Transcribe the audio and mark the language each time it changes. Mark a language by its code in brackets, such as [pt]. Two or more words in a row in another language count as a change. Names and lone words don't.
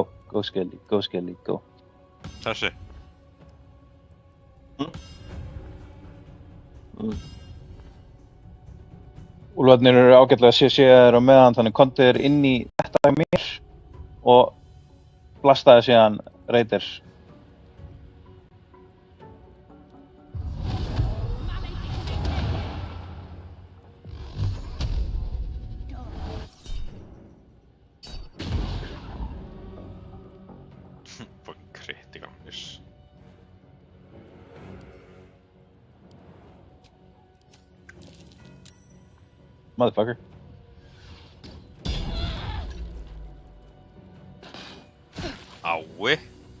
[en] Go Skelly, go Skelly, go. [is] Þessi. Úlfarnir eru ágætlega sér á meðan, þannig komdu þér inn í þetta með mér og blastaði síðan Raiders. [en] Fucking critical miss. Motherfucker. [is] Ái.